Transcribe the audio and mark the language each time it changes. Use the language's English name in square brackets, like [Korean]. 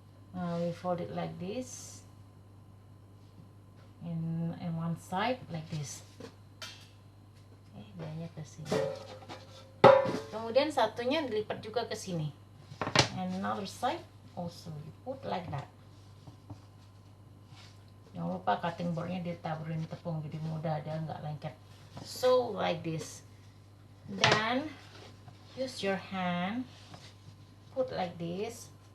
[English] Now we fold it like this, in one side like this. [Indonesian] Dianya ke sini. Kemudian satunya dilipat juga ke sini. [English] And another side also you put like that. [Indonesian] Jangan lupa cutting boardnya ditaburin tepung jadi mudah, dia nggak lengket. [English] So like this. Then use your hand, put like this.